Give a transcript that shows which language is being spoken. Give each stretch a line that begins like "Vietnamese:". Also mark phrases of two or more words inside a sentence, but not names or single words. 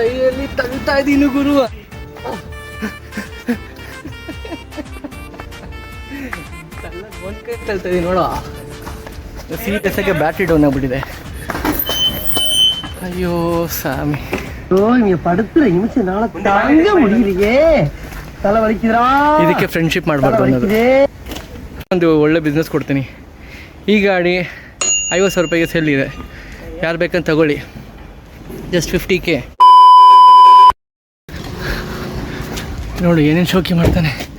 Kannada: ಇದೀನಿ ಗುರು. ಒಂದು ಕೈ ತಳ್ತಾ ಇದೀನಿ ನೋಡೋ. ಸೀರಿಯಸ್ಸಾಗಿ
English: battery down
Kannada: ಆಗ್ಬಿಟ್ಟಿದೆ. ಅಯ್ಯೋ ಸ್ವಾಮಿ,
Tamil: இங்க படுத்துற நிமிஷம் நாள தாங்க முடியலையே. தலை வலிக்குதுடா.
Kannada: ಇದಕ್ಕೆ ಫ್ರೆಂಡ್ಶಿಪ್ ಮಾಡಬಾರ್ದು ಅನ್ನೋದು. ಒಂದು ಒಳ್ಳೆ ಬಿಸ್ನೆಸ್ ಕೊಡ್ತೀನಿ. ಈ ಗಾಡಿ 50,000 ರೂಪಾಯಿಗೆ ಸೇಲ್ ಇದೆ, ಯಾರು ಬೇಕಂತ ತಗೊಳ್ಳಿ. ಜಸ್ಟ್ 50K. ನೋಡು ಏನೇನು ಶೋಕಿ ಮಾಡ್ತಾನೆ.